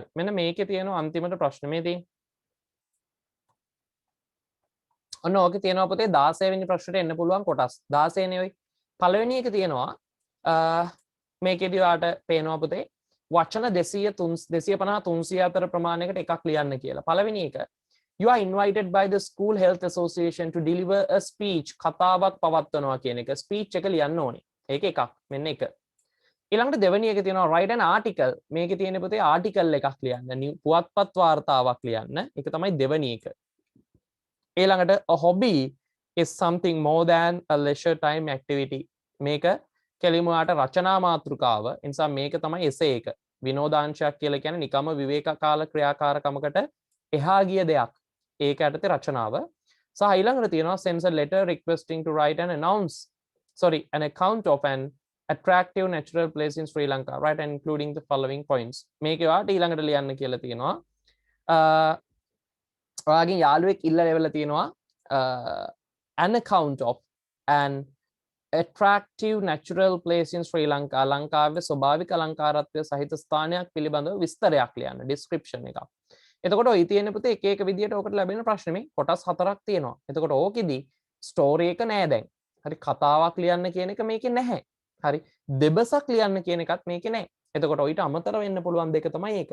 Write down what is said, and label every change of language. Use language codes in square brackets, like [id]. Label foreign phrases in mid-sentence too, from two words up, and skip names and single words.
[si] මෙන්න මේකේ තියෙනවා අන්තිමට ප්‍රශ්න මේ තියෙන්නේ. ඔන්න ඕකේ තියෙනවා පුතේ 16 වෙනි ප්‍රශ්නෙට එන්න පුළුවන් කොටස්. 16 නේ ඔයි. පළවෙනි එක තියෙනවා මේකේදී ඔයාට පේනවා පුතේ වචන 250 300 අතර ප්‍රමාණයකට එකක් ලියන්න කියලා. පළවෙනි එක [en] you are invited by the school health association to deliver a speech. [si] කතාවක් පවත්වනවා කියන එක. ස්පීච් එක ලියන්න ඕනේ. ඒක එකක්. මෙන්න එක. ඊළඟට දෙවෙනි එක තියෙනවා [en] write an article. [si] මේකේ තියෙන පුතේ ආටිකල් එකක් ලියන්න. පුවත්පත් වාර්තාවක් ලියන්න. ඒක තමයි දෙවෙනි එක. [en] ඊළඟට a hobby is something more than a leisure time activity. [si] මේක කෙලිම ඔයාට රචනා මාතෘකාව. ඒ නිසා මේක තමයි essay එක. විනෝදාංශයක් කියලා කියන්නේ නිකම්ම විවේක කාල ක්‍රියාකාරකමකට එහා ගිය දෙයක්. ඒක යටතේ රචනාව. සහ ඊළඟට තියෙනවා [en] sends a letter requesting to write an an account of an attractive natural place in Sri Lanka, right, and including the following points. [si] මේක ඔයාට ඊළඟට ලියන්න කියලා තියෙනවා. ඔයාගෙන් යාළුවෙක් ඉල්ල ලෙවලා තියෙනවා [en] an account of an attractive natural place in Sri Lanka. [si] ලංකාවේ ස්වභාවික අලංකාරත්වය සහිත ස්ථානයක් පිළිබඳව විස්තරයක් ලියන්න, description එකක්. එතකොට ඔය තියෙන පුතේ එක එක විදියට ඔකට ලැබෙන ප්‍රශ්න මේ කොටස් 4ක් තියෙනවා. එතකොට ඕකෙදි ස්ටෝරි එක නෑ දැන්. හරි, කතාවක් ලියන්න කියන එක මේකේ නැහැ. හරි, දෙබසක් ලියන්න කියන එකත් මේකේ නැහැ. එතකොට ඔයිට අමතර වෙන්න පුළුවන් දෙක තමයි ඒක.